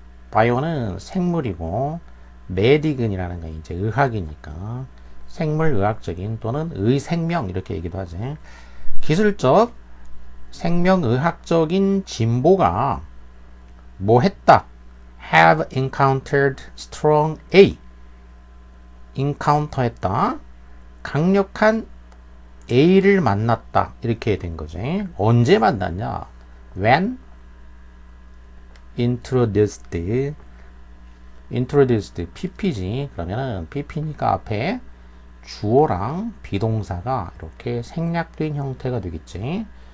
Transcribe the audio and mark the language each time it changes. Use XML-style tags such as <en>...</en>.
<ko>바이오는 생물이고 메딕은이라는 건 이제 의학이니까 생물 의학적인 또는 의생명 이렇게 얘기도 하지. 기술적, 생명의학적인 진보가 뭐 했다?</ko> <en>have encountered strong A.</en> <ko>encounter 했다. 강력한 A를 만났다. 이렇게 된 거지. 언제 만났냐?</ko> <en>when introduced.</en> <ko>PP지. 그러면은 PP니까 앞에 주어랑 비동사가 이렇게 생략된 형태가 되겠지.</ko>